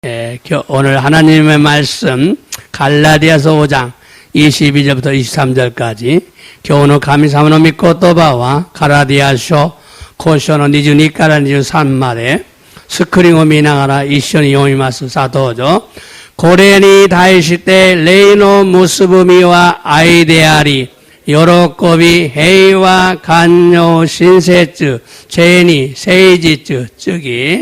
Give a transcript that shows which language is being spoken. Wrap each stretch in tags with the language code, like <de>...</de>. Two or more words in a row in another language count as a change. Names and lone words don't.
<ko>오늘 하나님의 말씀 갈라디아서 5장 22절부터 23절까지 교훈을</ko> <ja>神様の御言葉はガラディア書5章の22から23までスクリーンを見ながら一緒に読みます。さあどうぞ。これに対して霊の結ぶ実は愛であり、喜び、平和、寛容、親切、誠に、誠実、次。</ja>